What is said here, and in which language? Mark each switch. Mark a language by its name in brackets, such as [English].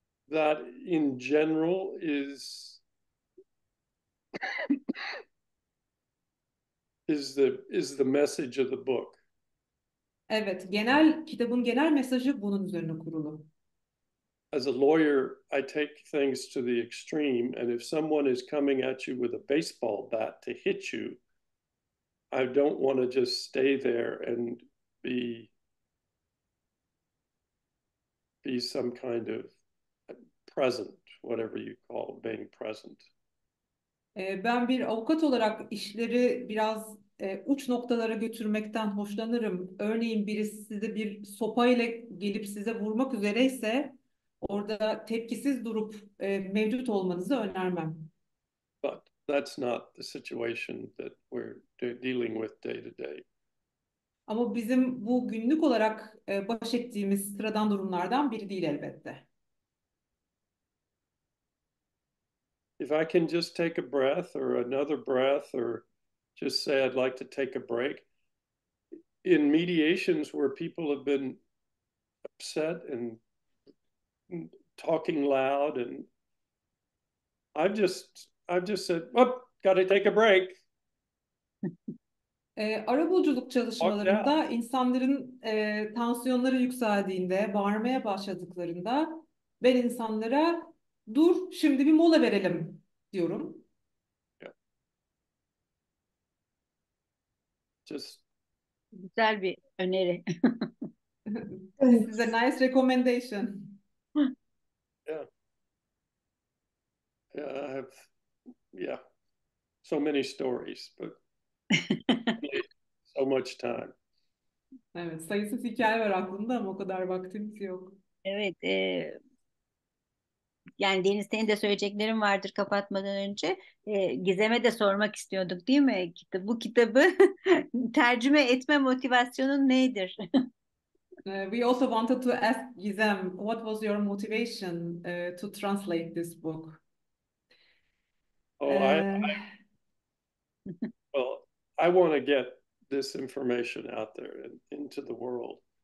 [English] That in general is the message of the book. [Turkish] Evet, kitabın genel mesajı bunun üzerine kurulu. [English] As a lawyer, I take things to the extreme, and if someone is coming at you with a baseball bat to hit you, I don't want to just stay there and be some kind of present, whatever you call being present. [Turkish] Ben bir avukat olarak işleri biraz uç noktalara götürmekten hoşlanırım. Örneğin birisi size bir sopayla gelip size vurmak üzereyse orada tepkisiz durup mevcut olmanızı önermem. [English] But that's not the situation that we're dealing with day to day. [Turkish] Ama bizim bu günlük olarak baş ettiğimiz sıradan durumlardan biri değil elbette. [English] If I can just take a breath or another breath or just say I'd like to take a break. In mediations where people have been upset and talking loud, and I've just said, "Oh, got to take a break." [Turkish] Arabuluculuk çalışmalarında insanların tansiyonları yükseldiğinde, bağırmaya başladıklarında ben insanlara dur, şimdi bir mola verelim diyorum. [English] Yeah. Just [Turkish] Güzel bir öneri. [English] This is a nice recommendation. yeah. Yeah, I have so many stories, but so much time. [Turkish] Evet, sayısız hikaye var aklımda ama o kadar vaktimiz yok. Evet, yani Deniz, senin de söyleyeceklerin vardır kapatmadan önce. Gizem'e de sormak istiyorduk değil mi? Bu kitabı tercüme etme motivasyonun nedir? [English] We also wanted to ask Gizem, what was your motivation to translate this book? Oh, I want to get this information out there and into the world.